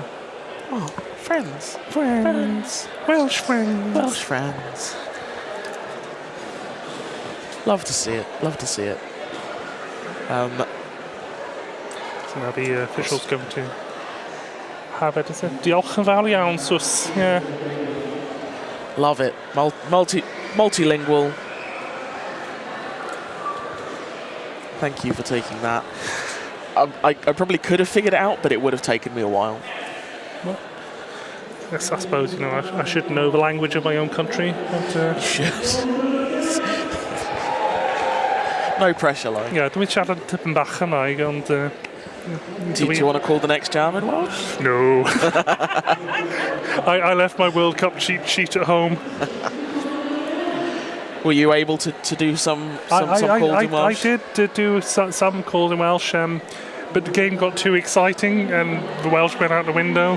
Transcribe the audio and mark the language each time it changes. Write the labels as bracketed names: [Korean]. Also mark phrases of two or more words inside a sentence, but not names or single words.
[English] friends. Welsh friends. Love to see it. So now the official's going to have it. [Welsh] Diolch yn fawr iawn, [English] Sus. Yeah. Love it. Multilingual. Thank you for taking that. I probably could have figured it out, but it would have taken me a while. Well, yes, I suppose, I should know the language of my own country. But, you should. No pressure, like. Yeah, [Welsh] dwi'n siarad tipyn bach Cymraeg, ond... [English] Do you want to call the next jam in Welsh? No. I left my World Cup cheat sheet at home. Were you able to do some calls in Welsh? I did do some calls in Welsh, but the game got too exciting and the Welsh went out the window.